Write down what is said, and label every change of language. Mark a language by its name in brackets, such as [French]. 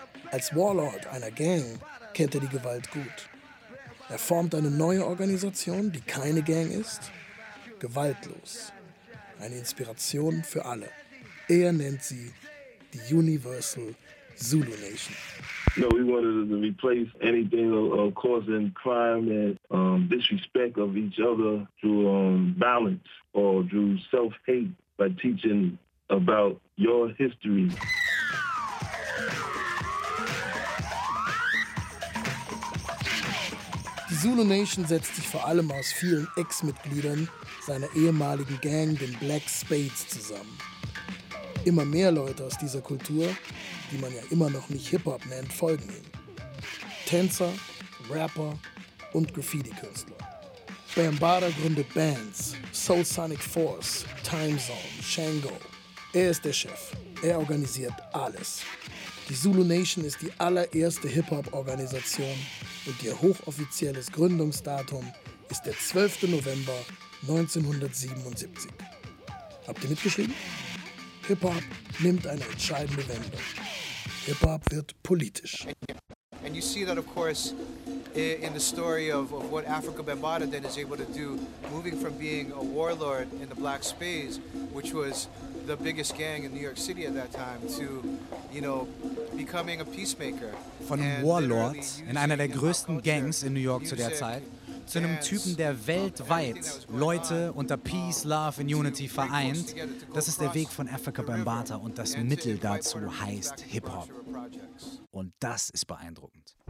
[German] Als Warlord einer Gang kennt er die Gewalt gut. Er formt eine neue Organisation, die keine Gang ist. Gewaltlos. Eine Inspiration für alle. Er nennt sie die Universal Zulu Nation. [English] No, we wanted to replace anything of causing crime and disrespect of each other through violence or through self-hate by teaching about your history. [German] Die Zulu Nation setzt sich vor allem aus vielen Ex-Mitgliedern seiner ehemaligen Gang, den Black Spades, zusammen. Immer mehr Leute aus dieser Kultur, die man ja immer noch nicht Hip-Hop nennt, folgen ihm. Tänzer, Rapper und Graffiti-Künstler. Bam Bada gründet Bands, Soul Sonic Force, Time Zone, Shango. Er ist der Chef. Er organisiert alles. Die Zulu Nation ist die allererste Hip-Hop-Organisation und ihr hochoffizielles Gründungsdatum ist der 12. November 1977. Habt ihr mitgeschrieben? Hip-Hop nimmt eine entscheidende Wendung. Hip-Hop wird politisch. [English] And you see that, of course, in the story of what Afrika Bambaataa then is able to do, moving from being a warlord in the Black Spades, which was the biggest gang in New York City at that time, to, you know, becoming a peacemaker. [German] Von einem Warlord in einer der größten Gangs in New York zu der Zeit, zu einem Typen, der weltweit Leute unter [English] Peace, Love and Unity [German] vereint. Das ist der Weg von Afrika Bambaataa und das Mittel dazu heißt Hip-Hop. Und das ist beeindruckend.